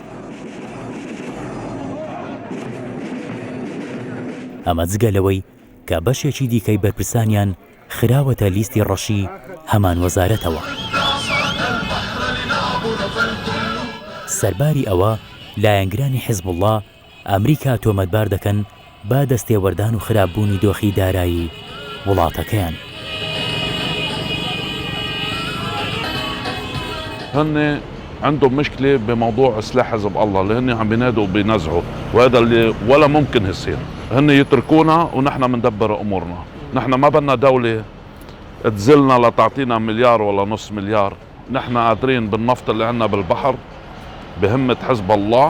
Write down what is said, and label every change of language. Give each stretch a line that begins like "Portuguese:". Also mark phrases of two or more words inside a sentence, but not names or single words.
Central Kurdish: ئەمە جگەلەوەی کە بەشێکی دیکەی بەرپرسانیان خراوەتە لیستی ڕەشی هەمان وەزارەتەوە. سەرباری ئەوە لایەنگرانی حیزب الله ئەمریکا تۆمەتبار دەکەن با دەستێوەردان و خراپبوونی دۆخی دارایی وڵاتەکەیان.
Arabic: هن عندهم مشكلة بموضوع سلاح حزب الله اللي هن عم بينادوا بينزعوا، وهذا اللي ولا ممكن يصير. هن يتركونا ونحن مندبر امورنا، نحن ما بدنا دولة تزلنا لتعطينا مليار ولا نص مليار، نحن قادرين بالنفط اللي عندنا بالبحر بهمة حزب الله.